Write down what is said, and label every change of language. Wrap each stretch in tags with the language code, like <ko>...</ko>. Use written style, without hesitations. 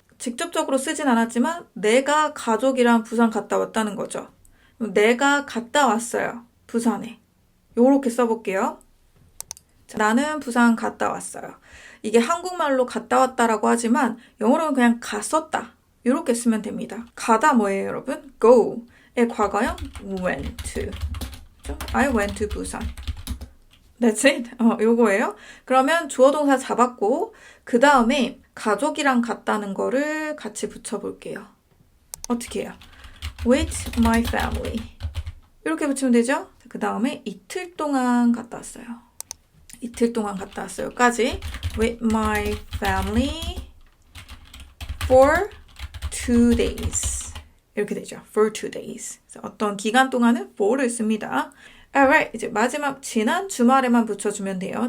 <ko>직접적으로 쓰진 않았지만 내가 가족이랑 부산 갔다 왔다는 거죠. 내가 갔다 왔어요. 부산에. 요렇게 써볼게요. 자, 나는 부산 갔다 왔어요. 이게 한국말로 갔다 왔다라고 하지만 영어로는 그냥 갔었다. 요렇게 쓰면 됩니다. 가다 뭐예요, 여러분?</ko> <en>go의 과거형 went to. I went to 부산. That's it.</en> <ko>요거예요. 그러면 주어 동사 잡았고 그 다음에 가족이랑 갔다는 거를 같이 붙여볼게요. 어떻게 해요?</ko> <en>With my family.</en> <ko>이렇게 붙이면 되죠? 그 다음에 이틀 동안 갔다 왔어요. 이틀 동안 갔다 왔어요까지</ko> <en>with my family for 2 days.</en> <ko>이렇게 되죠.</ko> <en>for 2 days.</en> <ko>어떤 기간 동안은 for를 씁니다. Alright, 이제 마지막 지난 주말에만 붙여주면 돼요.</ko>